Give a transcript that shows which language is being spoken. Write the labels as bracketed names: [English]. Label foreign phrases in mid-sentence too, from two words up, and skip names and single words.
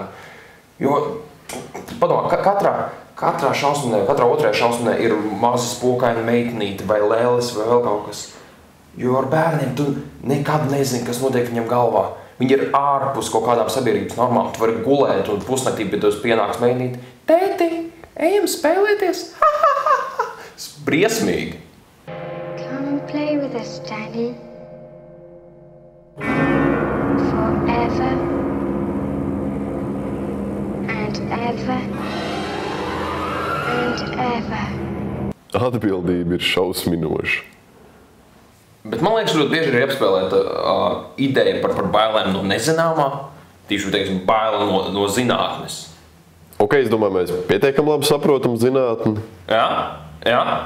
[Latvian] Jo, padomā, katrā šausminē, katrā otrajā šausminē ir maza spokaina meitnīte vai lēlis vai vēl kaut kas. Jo ar bērniem tu nekad nezini, kas notiek viņam galvā. Viņi ir ārpus kaut kādām sabiedrības normām. Tu vari gulēt un pusnaktī pie tevis pienāks meitnīte. Tēti, ejam spēlēties! Briesmīgi! [English] Come play with us, Daddy. Forever and ever and ever. [Latvian] Atbildība ir šausminoša. Bet man liekas, ļoti bieži ir apspēlēta ideja par bailēm no nezināmā, tīši, teiksim, baila no zinātnes. Ok, es domāju, mēs pietiekam labi saprotam zinātni. Jā.